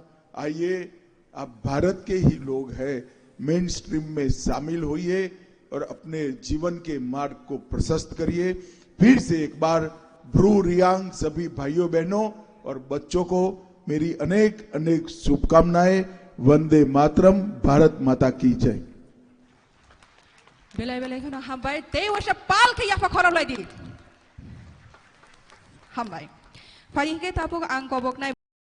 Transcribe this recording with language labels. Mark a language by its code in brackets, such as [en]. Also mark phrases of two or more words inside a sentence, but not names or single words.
[hi] आइए, आप भारत के ही लोग हैं, [en] main stream [hi] में शामिल होइए और अपने जीवन के मार्ग को प्रशस्त करिए। फिर से एक बार ब्रू रियांग सभी भाइयों बहनों और बच्चों को मेरी अनेक अनेक शुभकामनाएं। वंदे मातरम, भारत माता की जय। [trp] Belai-belai kana hambai Dewa pal ke yafa khoram lai di. Hambai. Fari ke tapuk ang kobok nai